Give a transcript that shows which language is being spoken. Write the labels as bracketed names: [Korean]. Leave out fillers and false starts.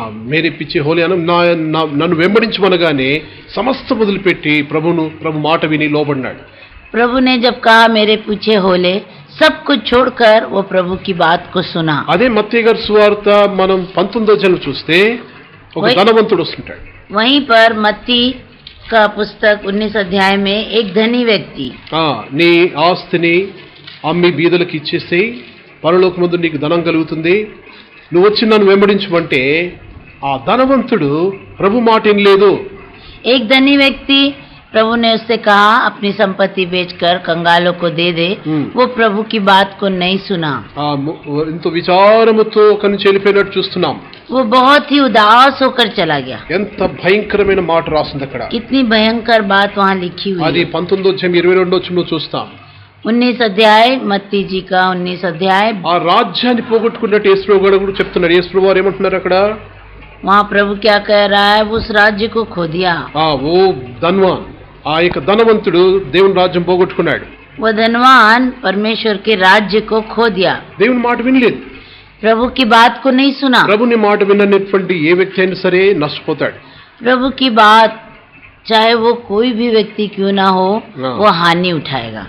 [Hindi] మేరే పిచ్చే హోలే [Telugu] అను, నన్ను వెంబడించమనగానే సమస్త వదిలిపెట్టి ప్రభు మాట విని లోబడినాడు. [Hindi] प्रभु ने जब कहा मेरे पीछे हो ले, सब कुछ छोड़कर वो प्रभु की बात को सुना। [Telugu] అదే మత్తయి గారి సువార్త మనం 19వ అధ్యాయం చూస్తే ఒక ధనవంతుడు వస్తుంటాడు. [Hindi] वहीं पर मत्ती का पुस्तक 19 अध्याय में एक धनी व्यक्ति, [Telugu] నీ ఆస్తిని అమ్మి బీదలకు ఇచ్చేసి పరలోకమందు నీకు ధనం కలుగుతుంది, నువ్వు వచ్చి నన్ను వెంబడించమంటే ఆ ధనవంతుడు ప్రభు మాట ఏం లేదు. [Hindi] एक धनी व्यक्ति, प्रभु ने उससे कहा अपनी संपत्ति बेचकर कंगालों को दे दे, वो प्रभु की बात को नहीं सुना। [Telugu] ఎంతో విచారముతో కన్ను చెలిపోయినట్టు చూస్తున్నాం. [Hindi] वो बहुत ही उदास होकर चला गया। [Telugu] ఎంత భయంకరమైన మాట రాసింది అక్కడ. [Hindi] कितनी भयंकर बात वहाँ लिखी हुई [Telugu] అది [Hindi] है। [Telugu] 19వ అధ్యాయం 22వ వచనంలో చూస్తాం. [Hindi] 19 अध्याय, मत्ती जी का 19 अध्याय। [Telugu] ఆ రాజ్యాన్ని పోగొట్టుకున్నట్టు యేసు గారు కూడా చెప్తున్నారు. యేసు ప్రభు వారు ఏమంటున్నారు అక్కడ? [Hindi] वहाँ प्रभु क्या कह रहा है, उस राज्य को खो दिया। [Telugu] ఓ ధన్వాన్, ఆ యొక్క ధనవంతుడు దేవుని రాజ్యం పోగొట్టుకున్నాడు. [Hindi] वो धनवान परमेश्वर के राज्य को खो दिया, [Telugu] దేవుని మాట వినలేదు, [Hindi] प्रभु की बात को नहीं सुना। [Telugu] ప్రభుని మాట విన్నటువంటి ఏ వ్యక్తి అయినా సరే నష్టపోతాడు. [Hindi] प्रभु की बात, चाहे वो कोई भी व्यक्ति क्यों ना हो, वो हानि उठाएगा